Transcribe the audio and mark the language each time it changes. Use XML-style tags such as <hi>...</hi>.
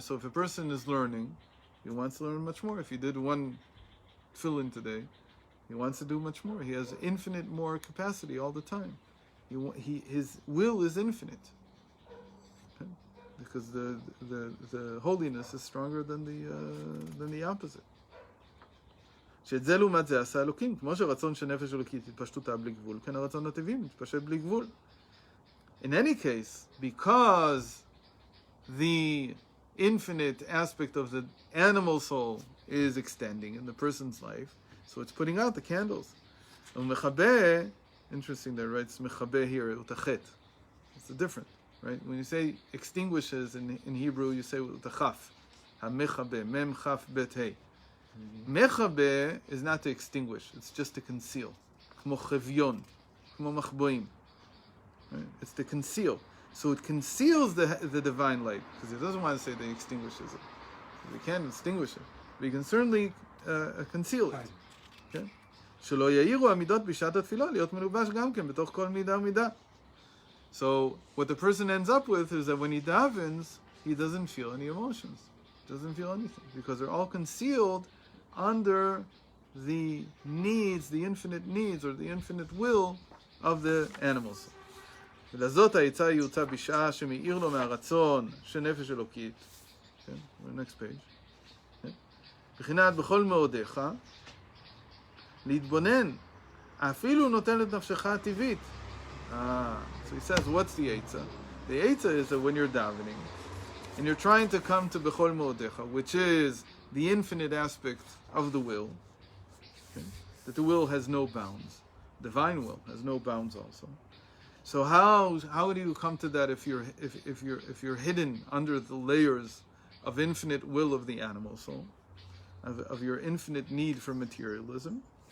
<en>So if a person is learning, he wants to learn much more. If he did one fill-in today, he wants to do much more. He has infinite more capacity all the time. His will is infinite. Okay? Because the holiness is stronger than the opposite.</en> <he>שאת זה לעומת זה עשה אלוקים, כמו שרצון של נפש אלוקית התפשטותה בלי גבול, כן הרצון הטבעי מתפשט בלי גבול.</he> <en>In any case, because the infinite aspect of the animal soul is extending in the person's life, so it's putting out the candles. ומכבה, interesting that it writes מכבה here, utachet. It's different, right? When you say extinguishes in Hebrew, you say utachaf. המכבה, mem chaf bet hey. Mechabe is not to extinguish, it's just to conceal. Kmo chevyon, kmo machboim. It's to conceal. So it conceals the divine light, because it doesn't want to say that it extinguishes it. We can't extinguish it, but you can certainly conceal it. Okay?</en> <he>שלא יאירו המידות בשעת התפילה להיות מלובש גם כן בתוך כל מידה ומידה.</he> <en>So what the person ends up with is that when he davens, he doesn't feel any emotions. Doesn't feel anything, because they're all concealed under the needs, the infinite needs, or the infinite will of the animals.</en> <he>ולזאת העצה יוצא בשעה שמאיר לו מהרצון שנפש אלוקית.</he> <en>next page.</en> <he>בחינת בכל מאודיך, להתבונן, אפילו נותן את נפשך הטבעית.</he> <en>So he says, what's the eitzah? The eitzah is that when you're davening, and you're trying to come to Bechol Mo'odecha, which is the infinite aspect of the will, okay? That the will has no bounds. Divine will has no bounds also. So how do you come to that if you're hidden under the layers of infinite will of the animal soul, of your infinite need for materialism?</en>